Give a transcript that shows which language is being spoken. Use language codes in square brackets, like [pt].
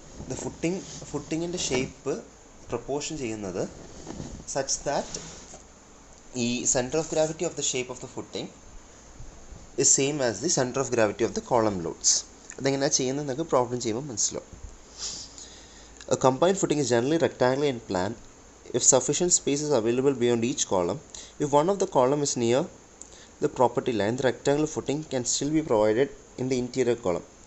[en] The footingന്റെ shape proportion ചെയ്യുന്നത് such that the center of gravity of the shape of the footing is same as the center of gravity of the column loads. [ml] അതെങ്ങനെയാണ് ചെയ്യുന്നതെന്നൊക്കെ problem ചെയ്യുമ്പോൾ മനസ്സിലാവും. [en] A combined footing is generally rectangular in plan if sufficient space is available beyond each column. If one of the column is near the property line, the rectangular footing can still be provided in the interior column.